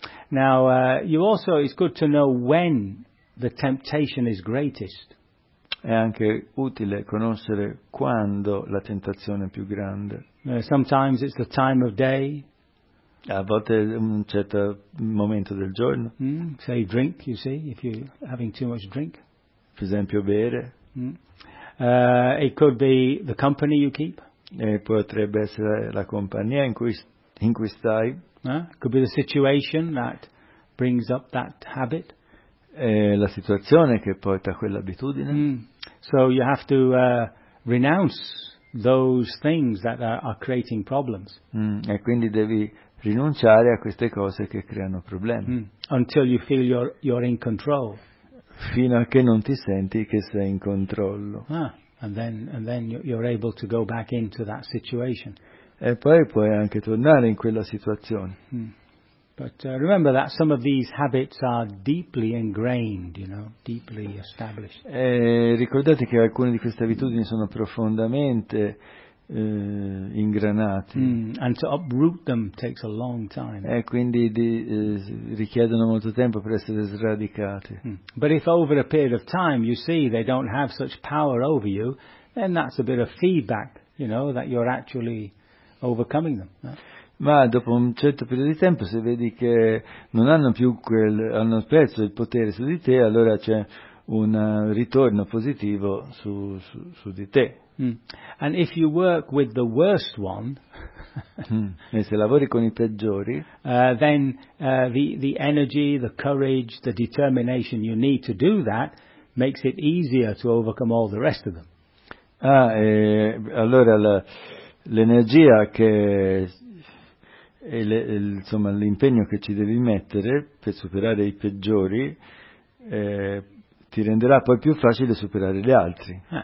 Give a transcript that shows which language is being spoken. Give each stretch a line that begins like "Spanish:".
English: Now you also, it's good to know when the temptation is greatest.
Italian: È anche utile conoscere quando la tentazione è più grande.
English: Sometimes it's the time of day.
Italian: A volte un certo momento del giorno. Mm.
English: Say drink, you see, if you're having too much drink.
Italian: Per esempio bere.
English: Mm. It could be the company you keep.
Italian: E potrebbe essere la compagnia in cui stai.
English: Could be the situation that brings up that habit.
Italian: La situazione che porta quell'abitudine. Mm.
English: So you have to renounce those things that are creating problems. Mm.
Italian: E quindi devi rinunciare a queste cose che creano problemi.
English: Mm. Until you feel you're in control.
Italian: Fino a che non ti senti che sei in controllo.
English: Ah, and then you're able to go back into that situation.
Italian: E poi puoi anche tornare in quella situazione. Mm.
English: But remember that some of these habits are deeply ingrained, you know, deeply established.
Italian: Ricordate che alcune di queste abitudini sono profondamente ingranate. Mm.
English: And to uproot them takes a long time.
Italian: E quindi richiedono molto tempo per essere sradicate. Mm.
English: But if over a period of time you see they don't have such power over you, then that's a bit of feedback, you know, that you're actually overcoming them.
Italian: Ma dopo un certo periodo di tempo, se vedi che non hanno più quel, hanno perso il potere su di te, allora c'è un ritorno positivo su di te. Mm.
English: And if you work with the worst one,
Italian: e se lavori con i peggiori,
English: then the energy, the courage, the determination you need to do that makes it easier to overcome all the rest of them.
Italian: Ah, allora l'energia che e insomma l'impegno che ci devi mettere per superare i peggiori ti renderà poi più facile superare gli altri.